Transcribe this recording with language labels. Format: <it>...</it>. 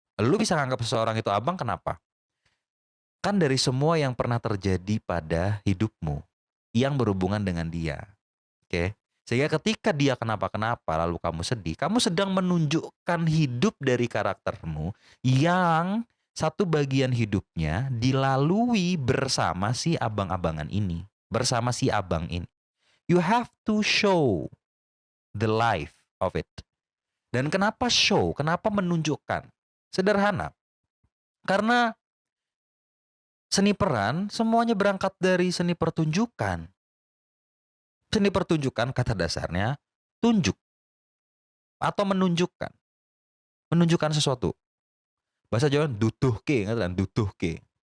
<id>Lu bisa nganggap seseorang itu abang kenapa? Kan dari semua yang pernah terjadi pada hidupmu yang berhubungan dengan dia. Oke. Sehingga ketika dia kenapa-kenapa lalu kamu sedih, kamu sedang menunjukkan hidup dari karaktermu yang satu bagian hidupnya dilalui bersama si abang-abangan ini, bersama si abang ini.</id> <en>You have to show the life of it.</en> <id>Dan kenapa show? Kenapa menunjukkan? Sederhana. Karena seni peran semuanya berangkat dari seni pertunjukan. Seni pertunjukan kata dasarnya tunjuk atau menunjukkan. Menunjukkan sesuatu. Bahasa Jawa dutuhke, kan dutuhke.</id>